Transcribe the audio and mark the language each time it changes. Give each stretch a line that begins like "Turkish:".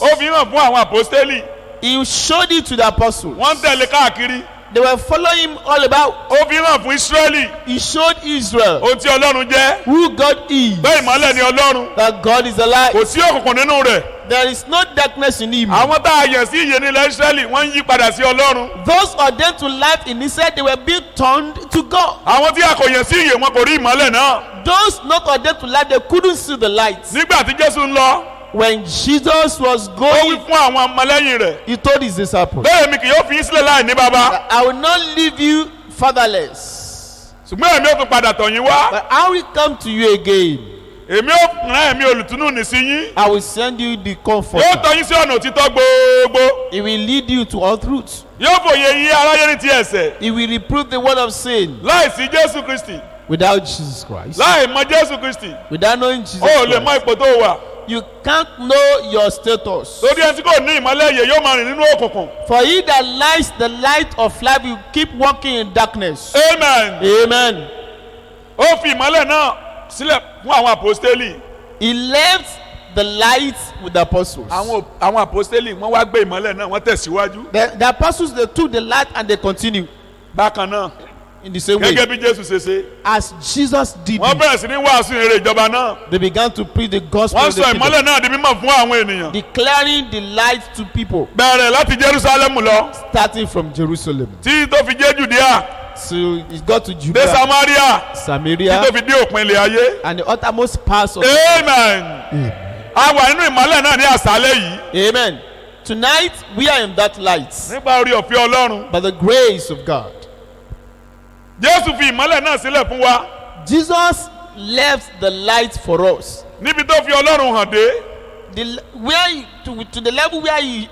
Yoruba: Ó fi hàn fún àwọn àpọ́stélì.
English: He showed it to the apostles.
Yoruba: Wọ́n ń tẹ̀lé káàkiri.
English: They were following him all about.
Yoruba: Ó fi hàn fún Ísírẹ́lì
English: He showed Israel
Yoruba: ohun tí Ọlọ́run jẹ́.
English: who God is.
Yoruba: Bẹ́ẹ̀ ìmọ́lẹ̀ ni Ọlọ́run.
English: That God is alive.
Yoruba: Kò sí òkùnkùn nínú rẹ̀.
English: There is no darkness in him.
Yoruba: Àwọn tá a yàn sí ìyè nílẹ̀ Ísírẹ́lì wọ́n ń yí padà sí Ọlọ́run.
English: Those ordained to life in Israel, they were being turned to God.
Yoruba: Àwọn tí a kò yàn sí ìyè wọn kò rí ìmọ́lẹ̀ náà.
English: Those not ordained to life, they couldn't see the light.
Yoruba: Nígbà tí Jésù ń lọ,
English: When Jesus was
Yoruba: ó wí
English: going,
Yoruba: fún àwọn ọmọlẹ́yìn rẹ̀.
English: he told his disciples,
Yoruba: Bẹ́ẹ̀ mi kì yóò fi yín sílẹ̀ láì ní baba.
English: I will not leave you fatherless,
Yoruba: Ṣùgbọ́n èmi ò tún padà tọ̀ yín wá.
English: but I will come to you again.
Yoruba: Èmi ò rán ẹ̀mí olùtúnú nì sí yín.
English: I will send you the
Yoruba: Yóò
English: comforter.
Yoruba: tọ́ yín sí ọ̀nà òtítọ́ gbogbo.
English: He will lead you to all truth.
Yoruba: Yóò fòye yín aráyé ní ti ẹ̀ṣẹ̀.
English: He will reprove the word of sin.
Yoruba: Láì sí Jésù Kristi.
English: Without Jesus Christ,
Yoruba: Láì mọ Jésù Kristi.
English: without knowing Jesus
Yoruba: O ò lè mọ
English: Christ,
Yoruba: ipò tó wà.
English: you can't know your status.
Yoruba: Lórí ẹni tí kò ní ìmọ́lẹ̀ ìyè yóò máa rìn nínú òkùnkùn.
English: For he that lights the light of life will keep walking in darkness.
Yoruba: Amen.
English: Amen.
Yoruba: Ó fi ìmọ́lẹ̀ náà sílẹ̀ fún àwọn àpòstélì.
English: He left the light with the apostles.
Yoruba: Àwọn àpòstélì wọ́n wá gbé ìmọ́lẹ̀ náà wọ́n tẹ̀síwájú.
English: The apostles, they took the light and they continued
Yoruba: Bákan náà,
English: in the same way.
Yoruba: gẹ́gẹ́ bí Jésù ṣe ṣe.
English: As Jesus did
Yoruba: Wọ́n
English: it,
Yoruba: bẹ̀rẹ̀ sí ní wàásù ìrere ìjọba náà.
English: they began to preach the gospel
Yoruba: Wọ́n
English: of the
Yoruba: sọ
English: kingdom,
Yoruba: ìmọ́lẹ̀ náà di mímọ̀ fún àwọn ènìyàn.
English: declaring the light to people,
Yoruba: Bẹ̀rẹ̀ láti Jerúsálẹ́mù lọ.
English: starting from Jerusalem.
Yoruba: Tí tó fi dé Jùdíà.
English: So it got to
Yoruba: Dé
English: Judea,
Yoruba: Samaria. Tí
English: Samaria,
Yoruba: tó fi dé òpin ilẹ̀ ayé.
English: and the uttermost parts of
Yoruba: Amen. A wà nínú ìmọ́lẹ̀ náà ní àṣálẹ́ yìí.
English: Amen. Tonight we are in that light
Yoruba: Nípa orí ọ̀fẹ́ Ọlọ́run.
English: by the grace of God.
Yoruba: Jésù fi ìmọ́lẹ̀ náà sílẹ̀ fún wa.
English: Jesus left the light for us.
Yoruba: níbi tó fi ọlọ́run hàn dé
English: To the level where he